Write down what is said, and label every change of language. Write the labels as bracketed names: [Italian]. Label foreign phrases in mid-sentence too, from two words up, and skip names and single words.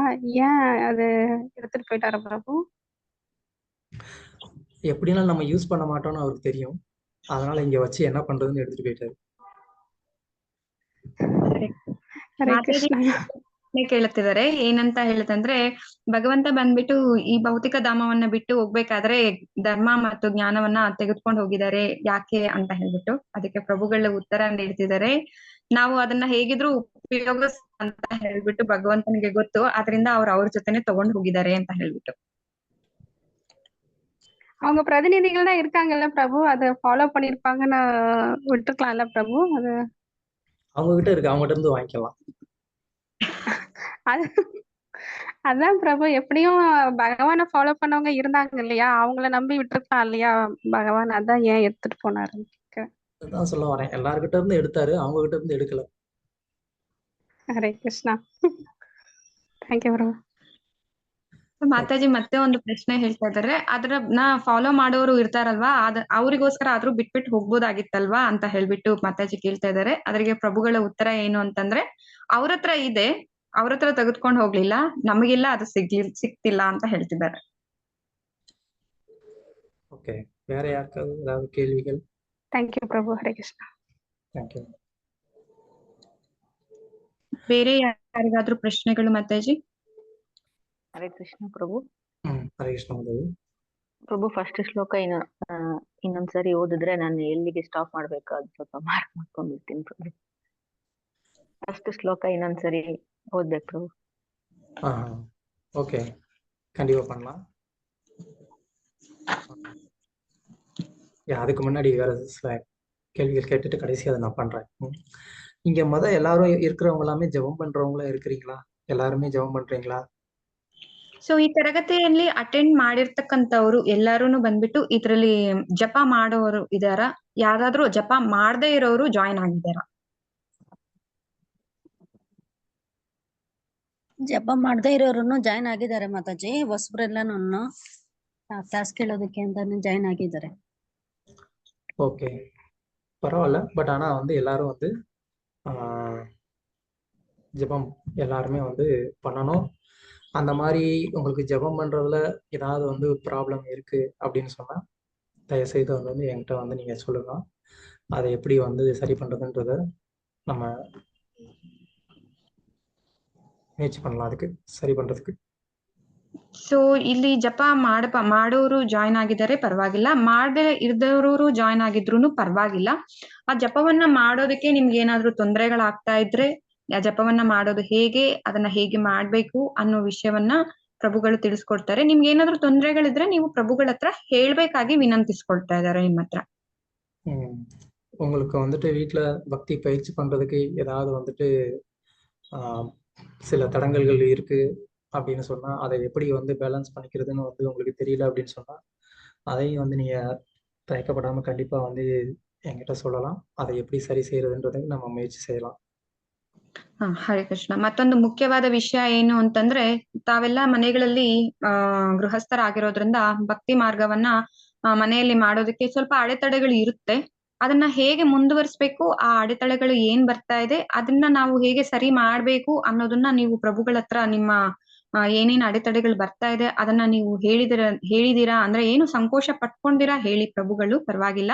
[Tamil] ஏன் அது எடுத்துட்டு போயிட்டாரு பிரபு? எப்படினாலும் நம்ம யூஸ் பண்ண மாட்டோம்னு அவருக்கு தெரியும், அதனால இங்க வச்சு என்ன பண்றதுன்னு எடுத்துட்டு போயிட்டாரு. [Kannada] ಹರೇ ಕೃಷ್ಣ. ಕೇಳುತ್ತಿದ್ದಾರೆ ಏನಂತ ಹೇಳುತ್ತಂದ್ರೆ, ಭಗವಂತ ಬಂದ್ಬಿಟ್ಟು ಈ ಭೌತಿಕ ಧಾಮವನ್ನ ಬಿಟ್ಟು ಹೋಗ್ಬೇಕಾದ್ರೆ ಧರ್ಮ ಮತ್ತು ಜ್ಞಾನವನ್ನ ತೆಗೆದುಕೊಂಡು ಹೋಗಿದ್ದಾರೆ, ಯಾಕೆ ಅಂತ ಹೇಳ್ಬಿಟ್ಟು ಅದಕ್ಕೆ ಪ್ರಭುಗಳ ಉತ್ತರ ನೀಡ್ತಿದ್ದಾರೆ. ನಾವು ಅದನ್ನ ಹೇಗಿದ್ರು ಉಪಯೋಗಿಸ್ ಅಂತ ಹೇಳ್ಬಿಟ್ಟು ಭಗವಂತನಿಗೆ ಗೊತ್ತು, ಆದ್ರಿಂದ ಅವ್ರ ಜೊತೆನೆ ತಗೊಂಡು ಹೋಗಿದ್ದಾರೆ ಅಂತ ಹೇಳ್ಬಿಟ್ಟು. [Tamil] அவங்க பிரதிநிதிகள் தான் இருக்காங்கல்ல பிரபு, அதை ஃபாலோ பண்ணிருப்பாங்கன்னு விட்டுருக்கலாம்ல பிரபு. அது அவங்க கிட்ட இருக்கு, அவங்க கிட்ட இருந்து வாங்கிக்கலாம். அதான் பிரபு, எப்படியும் பகவானை ஃபாலோ பண்ணவங்க இருந்தாங்க இல்லையா, அவங்கள நம்பி விட்டுருக்கலாம் இல்லையா பகவான், அதான் ஏன் எடுத்துட்டு போனாரு. அதான் சொல்ல வரேன், எல்லார்கிட்ட இருந்து எடுத்தாரு, அவங்க கிட்ட இருந்து எடுக்கல. [Kannada] ಹರೇ ಕೃಷ್ಣ. [English] thank you [Kannada] ಪ್ರಭು. ಮಾತಾಜಿ ಮತ್ತೆ ಒಂದು ಪ್ರಶ್ನೆ ಹೇಳ್ತಾ ಇದಾರೆ, ಅದನ್ನ ಫಾಲೋ ಮಾಡೋರು ಇರ್ತಾರಲ್ವಾ, ಅವ್ರಿಗೋಸ್ಕರ ಆದ್ರೂ ಬಿಟ್ಬಿಟ್ಟು ಹೋಗ್ಬೋದಾಗಿತ್ತಲ್ವಾ ಅಂತ ಹೇಳ್ಬಿಟ್ಟು ಮಾತಾಜಿ ಕೇಳ್ತಾ ಇದಾರೆ. ಅದ್ರಿಗೆ ಪ್ರಭುಗಳ ಉತ್ತರ ಏನು ಅಂತಂದ್ರೆ, ಅವ್ರತ್ರ ಇದೆ, ಅವ್ರತ್ರ ತೆಗೆದುಕೊಂಡು ಹೋಗ್ಲಿಲ್ಲ, ನಮಗೆಲ್ಲ ಅದು ಸಿಕ್ತಿಲ್ಲ ಅಂತ ಹೇಳ್ತಿದ್ದಾರೆ. [Tamil] ஓகே, வேற யாருக்காவது ஏதாவது கேள்விகள்? [English] thank you [Kannada] ಪ್ರಭು. ಹರೇ ಕೃಷ್ಣ. [English] thank you. [Kannada] ಬೇರೆ ಯಾರಿಗಾದ್ರೂ ಪ್ರಶ್ನೆಗಳು ಮಾತಾಜಿ? ಹರೇ ಕೃಷ್ಣ ಪ್ರಭು. ಹರೇ ಕೃಷ್ಣ ಮಾತಾಜಿ. ಪ್ರಭು ಫಸ್ಟ್ ಶ್ಲೋಕ ಇನ್ನೊಂದ್ಸರಿ ಓದಿದ್ರೆ ನಾನು ಎಲ್ಲಿಗೆ ಸ್ಟಾಪ್ ಮಾಡ್ಬೇಕು ಅದು ಸ್ವಲ್ಪ ಮಾರ್ಕ್ ಮಾಡ್ಕೊಂಡಿರ್ತೀನಿ ಪ್ರಭು. ಫಸ್ಟ್ ಶ್ಲೋಕ ಇನ್ನೊಂದ್ಸರಿ ಓದ್ಬೇಕು ಪ್ರಭು. [Tamil] ஓகே, கண்டிப்பா பண்ணலாம். அதுக்கு முன்னாடி வேற சில கேள்விகள் கேட்டுட்டு கடைசி அதை நான் பண்றேன். இங்க எல்லாரும் இருக்கிறவங்க எல்லாமே ஜெபம் பண்றவங்களா இருக்கிறீங்களா? எல்லாருமே ஜெபம் பண்றீங்களா? [Kannada] ಸೊ ಈ ತರಗತಿಯಲ್ಲಿ ಅಟೆಂಡ್ ಮಾಡಿರ್ತಕ್ಕಂಥವ್ರು ಎಲ್ಲಾರು ಬಂದ್ಬಿಟ್ಟು ಇದ್ರಲ್ಲಿ ಜಪ ಮಾಡೋರು ಇದಾರ? ಯಾರಾದ್ರೂ ಜಪ ಮಾಡದೇ ಇರೋರು ಜಾಯಿನ್ ಆಗಿದಾರ? ಜಪ ಮಾಡದೇ ಇರೋರು ಜಾಯಿನ್ ಆಗಿದ್ದಾರೆ ಮಾತಾಜಿ. ಹೊಸಬ್ರೆಲ್ಲಾನು ಕ್ಲಾಸ್ ಕೇಳೋದಕ್ಕೆ ಅಂತಾನೆ ಜಾಯಿನ್ ಆಗಿದ್ದಾರೆ. [Tamil] ஓகே, பரவாயில்ல. பட் ஆனா எல்லாரும் ஜெபம் எல்லாருமே பண்ணணும். அந்த மாதிரி உங்களுக்கு ஜெபம் பண்றதுல ஏதாவது ப்ராப்ளம் இருக்கு அப்படின்னு சொன்னா தயவுசெய்து என்கிட்ட நீங்க சொல்லுங்க. அதை எப்படி சரி பண்றதுன்றத நம்ம முயற்சி பண்ணலாம் அதுக்கு சரி பண்றதுக்கு. [Kannada] ಸೊ ಇಲ್ಲಿ ಜಪ ಮಾಡೋರು ಜಾಯಿನ್ ಆಗಿದ್ದಾರೆ, ಪರವಾಗಿಲ್ಲ. ಮಾಡದೆ ಇದ್ದವರು ಜಾಯಿನ್ ಆಗಿದ್ರು ಪರವಾಗಿಲ್ಲ. ಆ ಜಪವನ್ನ ಮಾಡೋದಕ್ಕೆ ನಿಮ್ಗೆ ಏನಾದ್ರು ತೊಂದರೆಗಳಾಗ್ತಾ ಇದ್ರೆ ಜಪವನ್ನ ಮಾಡೋದು ಹೇಗೆ, ಅದನ್ನ ಹೇಗೆ ಮಾಡ್ಬೇಕು ಅನ್ನೋ ವಿಷಯವನ್ನ ಪ್ರಭುಗಳು ತಿಳಿಸ್ಕೊಡ್ತಾರೆ. ನಿಮ್ಗೆ ಏನಾದ್ರು ತೊಂದರೆಗಳಿದ್ರೆ ನೀವು ಪ್ರಭುಗಳ ಹತ್ರ ಹೇಳ್ಬೇಕಾಗಿ ವಿನಂತಿಸ್ಕೊಳ್ತಾ ಇದಾರೆ ನಿಮ್ಮ ಹತ್ರ. [Tamil] உங்களுக்கு வந்துட்டு வீட்டுல பக்தி பயிற்சி பண்றதுக்கு ஏதாவது வந்துட்டு சில தடங்கல்கள் இருக்கு அப்படின்னு சொன்னா அதை எப்படி வந்து பேலன்ஸ் பண்ணிக்கிறதுன்னு வந்து உங்களுக்கு தெரியல அப்படின்னு சொன்னா அதையும் வந்து நீங்க தயக்கப்படாம கண்டிப்பா வந்து என்கிட்ட சொல்லலாம். அதை எப்படி சரி செய்யறதுன்றதை நம்ம முயற்சி செய்யலாம். [Kannada] ಹರೇ ಕೃಷ್ಣ. ಮತ್ತೊಂದು ಮುಖ್ಯವಾದ ವಿಷಯ ಏನು ಅಂತಂದ್ರೆ, ತಾವೆಲ್ಲ ಮನೆಗಳಲ್ಲಿ ಗೃಹಸ್ಥರಾಗಿರೋದ್ರಿಂದ ಭಕ್ತಿ ಮಾರ್ಗವನ್ನ ಮನೆಯಲ್ಲಿ ಮಾಡೋದಕ್ಕೆ ಸ್ವಲ್ಪ ಅಡೆತಡೆಗಳು ಇರುತ್ತೆ. ಅದನ್ನ ಹೇಗೆ ಮುಂದುವರಿಸ್ಬೇಕು, ಆ ಅಡೆತಡೆಗಳು ಏನ್ ಬರ್ತಾ ಇದೆ ಅದನ್ನ ನಾವು ಹೇಗೆ ಸರಿ ಮಾಡ್ಬೇಕು ಅನ್ನೋದನ್ನ ನೀವು ಪ್ರಭುಗಳ ಹತ್ರ ನಿಮ್ಮ ಏನೇನ್ ಅಡೆತಡೆಗಳು ಬರ್ತಾ ಇದೆ ಅದನ್ನ ನೀವು ಹೇಳಿದಿರಾ ಅಂದ್ರೆ ಏನು ಸಂಕೋಚ ಪಟ್ಕೊಂಡಿರಾ ಹೇಳಿ ಪ್ರಭುಗಳು, ಪರವಾಗಿಲ್ಲ.